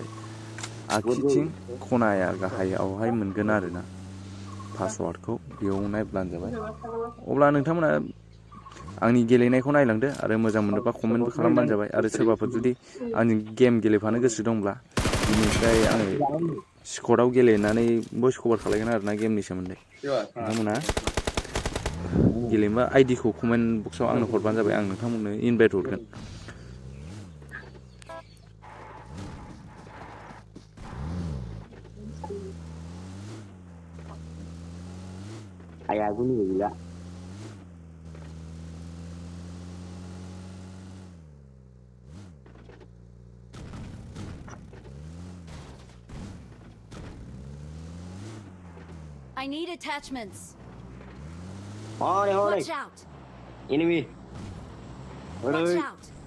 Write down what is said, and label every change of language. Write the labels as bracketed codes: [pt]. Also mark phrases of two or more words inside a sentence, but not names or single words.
[brx] आगसिथिं खनाया गाहायावहाय मोनगोन आरोना पासवार्डखौ बेयाव नायब्लानो जाबाय अब्ला नोंथांमोना आंनि गेलेनायखौ नायलांदो आरो मोजां मोनोबा कमेन्टबो खालामबानो जाबाय आरो सोरबाफोर जुदि आंनि गेम गेलेफानो गोसो दंब्ला बिनिफ्राय आङो स्कटआव गेलेनानै [en] voice cover [brx] खालायगोन आरोना गेमनि सोमोन्दै नोंथांमोना गेलेनोबा आइडिखौ कमेन्ट बक्सआव आंनो हरबानो जाबाय आं नोंथांमोननो इनभाइट हरगोन Haya Babw gila. [en] I need attachments. Hold Watch it. out. Enemy. Watch out.